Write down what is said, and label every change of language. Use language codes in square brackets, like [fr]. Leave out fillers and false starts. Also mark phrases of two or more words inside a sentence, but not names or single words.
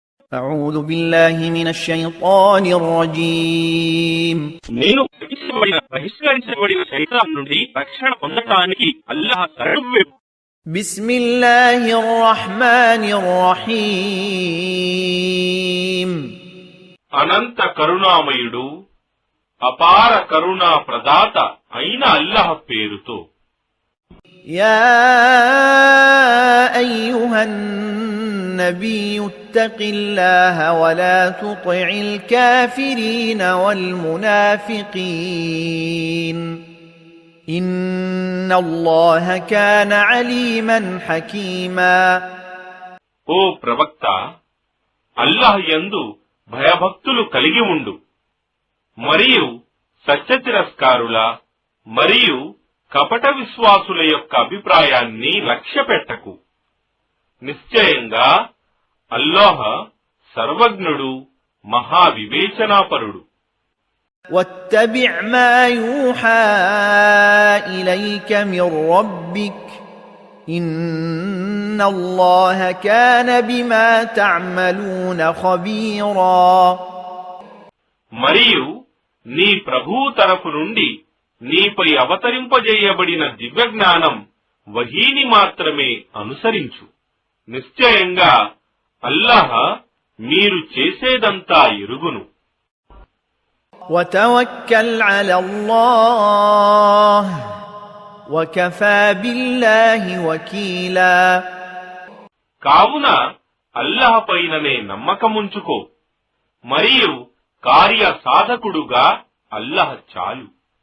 [ar] أعوذ بالله من الشيطان الرجيم [te] నేను బహిష్కరించబడిన శైతాన్ నుండి రక్షణ పొందడానికి అల్లాహ్ శరణు. [ar] بسم الله الرحمن الرحيم [te] అనంత కరుణామయుడు అపార కరుణా ప్రదాత అయిన అల్లాహ్ పేరుతో. [ar] يا أيها النبي اتق الله ولا تطع الكافرين والمنافقين إن الله كان عليما حكيما. [te] ఓ ప్రవక్త, అల్లాహ్ యందు భయభక్తులు కలిగి ఉండు మరియు సత్యతిరస్కారుల మరియు కపట విశ్వాసుల యొక్క అభిప్రాయాన్ని లక్ష్యపెట్టకు. నిశ్చయంగా అల్లాహ్ సర్వజ్ఞుడు, మహావివేచనాపరుడు. [ar] واتبع ما يوحى إليك من ربك إن الله كان بما تعملون خبيرا. [te] మరియు నీ ప్రభువు తరఫు నుండి నీపై అవతరింపజేయబడిన దివ్యజ్ఞానం వహీని మాత్రమే అనుసరించు. నిశ్చయంగా అల్లాహ్ మీరు చేసేదంతా ఎరుగును. [ar] وتوكل على الله وكفى بالله وكيلا. [te] కావున అల్లాహ్ పైననే నమ్మకముంచుకో మరియు కార్య సాధకుడుగా అల్లాహ్ చాలు.